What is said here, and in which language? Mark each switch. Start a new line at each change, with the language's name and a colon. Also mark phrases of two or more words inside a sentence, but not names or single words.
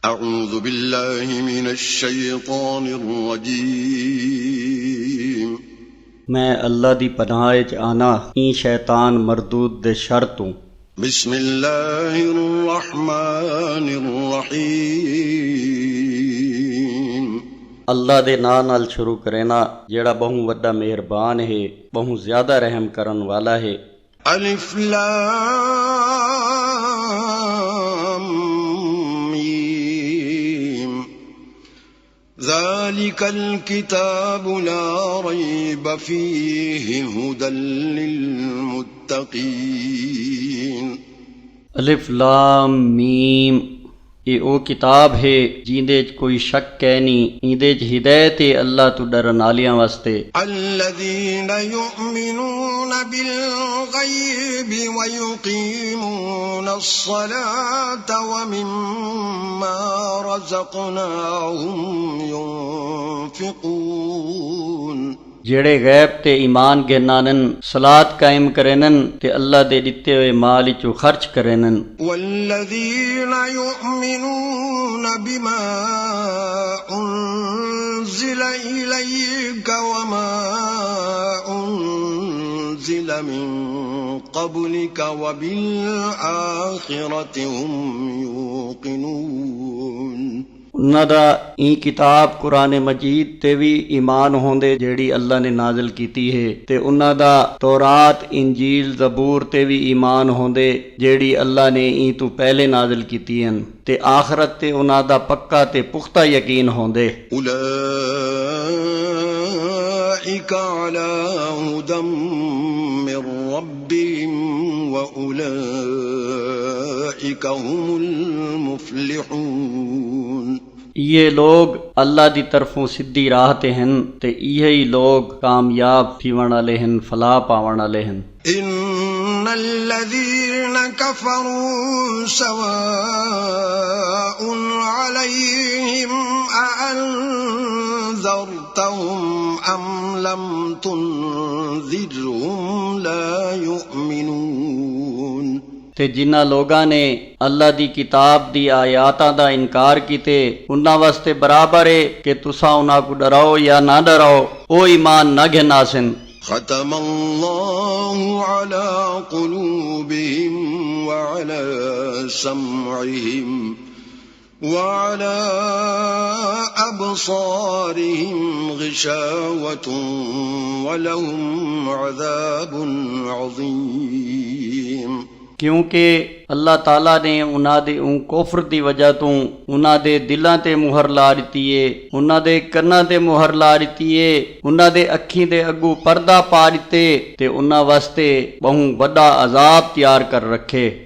Arabic: أعوذ بالله من الشيطان الرجيم
Saraiki: میں اللہ دی پناہ چ آنا ای شیطان مردود دے شر توں.
Arabic: بسم الله الرحمن الرحيم
Saraiki: اللہ دے ناں نال شروع کرینا جیڑا بہوں وڈا مہربان ہے، بہوں زیادہ رحم کرن والا ہے.
Arabic: ألف لام ميم ذلك الكتاب لا ريب فيه هدى للمتقين
Saraiki: الف لام میم یہ او کتاب ہے جیندے چ کوئی شک کے نہیں، ایندے چ ہدایت ہے اللہ توں ڈرن آلیاں واسطے.
Arabic: الذين يؤمنون بالغيب ويقيمون الصلاة ومما رزقناهم ينفقون
Saraiki: جیڑے غیب تے ایمان گھنانن، صلات قائم کرینن تے اللہ دے دتے ہوئے مال چوں خرچ کرینن.
Arabic: والذين يؤمنون بما أنزل إليك وما أنزل من قبلك وبالآخرة هم يوقنون
Saraiki: انہاں دا ای کتاب قرآن مجید تے بھی ایمان ہوندے جیڑی اللہ نے نازل کیتی ہے، تے انہاں دا تورات انجیل زبور تے بھی ایمان ہوندے جیڑی اللہ نے ای توں پہلے نازل کیتی ہن، تے آخرت تے انہاں دا پکا تے پختہ یقین ہوندے.
Arabic: أولئك على هدى من ربهم وأولئك هم المفلحون
Saraiki: یہ لوگ اللہ دی طرفوں سدھی راہ تے ہن تے یہی لوگ کامیاب تھیون والے ہن، فلاح پاون والے ہن.
Arabic: إن الذين كفروا سواء عليهم أأنذرتهم أم لم تنذرهم لا يؤمنون
Saraiki: تے جنہاں لوگاں نے اللہ دی کتاب دی آیات دا انکار کیتے انہاں واسطے برابر ہے کہ تساں انہاں کو ڈراؤ یا نہ ڈراؤ، او ایمان نہ گھناسن.
Arabic: ختم الله على قلوبهم وعلى سمعهم وعلى أبصارهم غشاوة ولهم عذاب عظيم
Saraiki: کیونکہ اللہ تعالی نے انہاں دے کفر دی وجہ توں انہاں دے دلاں تے مہر لا دتی ہے، انہاں دے کناں تے مہر لا دتی ہے، انہاں دے اکھیں دے اگوں پردہ پا دتے تے انہاں واسطے بہوں وڈا عذاب تیار کر رکھے.